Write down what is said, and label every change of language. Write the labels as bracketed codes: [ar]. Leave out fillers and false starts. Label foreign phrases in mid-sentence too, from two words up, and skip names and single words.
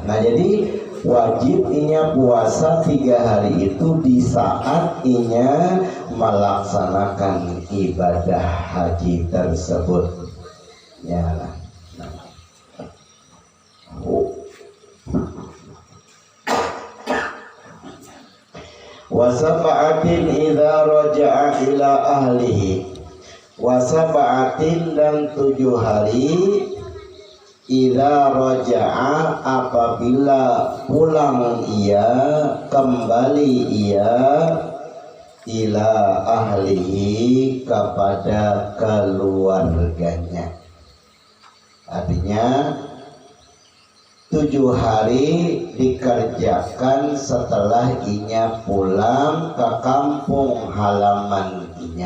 [bjn] Nah, jadi wajib inya puasa 3 hari itu di saat inya melaksanakan ibadah haji tersebut. Ya, nah. [ar] وسبعة إذا رجع إلى أهله. [bjn] Wasaba'atin dan 7 hari [ar] إذا رجع [bjn] apabila pulang ia, kembali ia [ar] إلى أهله [bjn] kepada keluarganya. Artinya 7 hari dikerjakan setelah inya pulang ke kampung halaman inya.